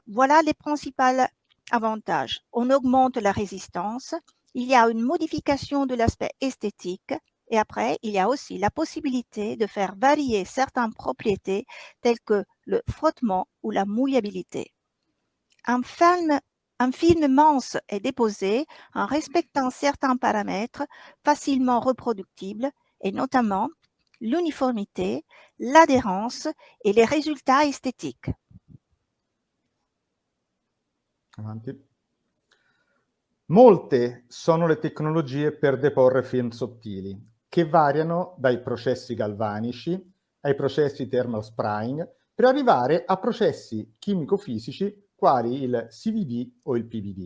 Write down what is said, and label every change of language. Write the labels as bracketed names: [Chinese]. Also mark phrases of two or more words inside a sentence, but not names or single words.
[French] Voilà les principaux avantages. On augmente la résistance, il y a une modification de l'aspect esthétique et après, il y a aussi la possibilité de faire varier certaines propriétés telles que le frottement ou la mouillabilité. un film mince est déposé en respectant certains paramètres facilement reproductibles et notamment l'uniformité, l'adhérence et les résultats esthétiques. [Italian] Avanti. Molte sono le tecnologie per deporre film sottili, che variano dai processi galvanici ai processi [English] thermal spraying, [Italian] per arrivare a processi chimico-fisici quali il CVD o il PVD.